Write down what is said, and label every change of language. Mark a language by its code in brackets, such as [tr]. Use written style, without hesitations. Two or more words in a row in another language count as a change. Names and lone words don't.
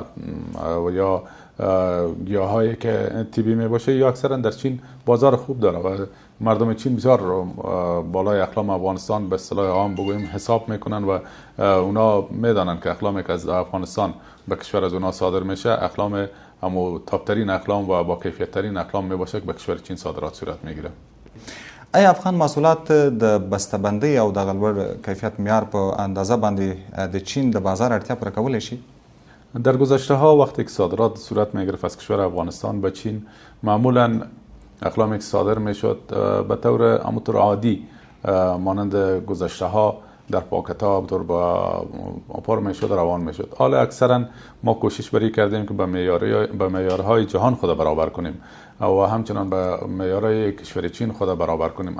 [fa] و یا گیاهایی که طبیعی می باشه یا اکثرا در چین بازار خوب داره و مردم چین بسیار بالای اقلام افغانستان به اصطلاح عام بگوییم حساب میکنن و اونا میدانن که اقلامی که از افغانستان به کشور از اونا صادر میشه اقلام همو تاپترین اقلام و با کیفیت ترین اقلام می باشه که به کشور چین صادرات صورت میگیره. [ps] آیا افغان محصولات د بسته‌بندۍ او د لوړ کیفیت معیار په اندازه باندې د چین د بازار اړتیا پوره کولی شي؟ [fa] در گذشته ها وقتی که صادرات صورت میگرفت از کشور افغانستان به چین، معمولا اقلامی که صادر میشد به طور همونطور عادی مانند گذشته ها در پاکت ها بطور با پر میشد روان میشد. حالا اکثرا ما کوشش بری کردیم که به معیارهای جهان خود برابر کنیم و همچنان به معیارهای کشور چین خود برابر کنیم.